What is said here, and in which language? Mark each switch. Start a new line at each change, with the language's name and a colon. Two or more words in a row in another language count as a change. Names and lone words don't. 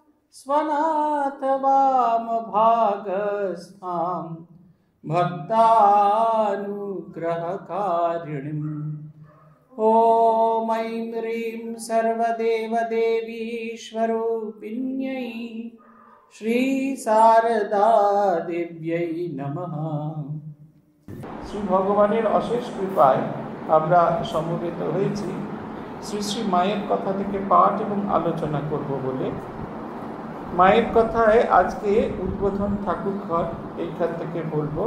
Sanskrit: स्वनाथवामभागस्थां भक्तानुग्रहकारिणीम् ॐ ऐं ह्रीं सर्वदेवदेवीश्वरूपिण्यै श्रीशारदादेव्यै नमः।
Bangla: শ্রী ভগবানের অশেষ কৃপায় আমরা সমবেত হয়েছি শ্রী শ্রী মায়ের কথা থেকে পাঠ এবং আলোচনা করব বলে। মায়ের কথায় আজকে উদ্বোধন ঠাকুর ঘর এইখান থেকে বলবো।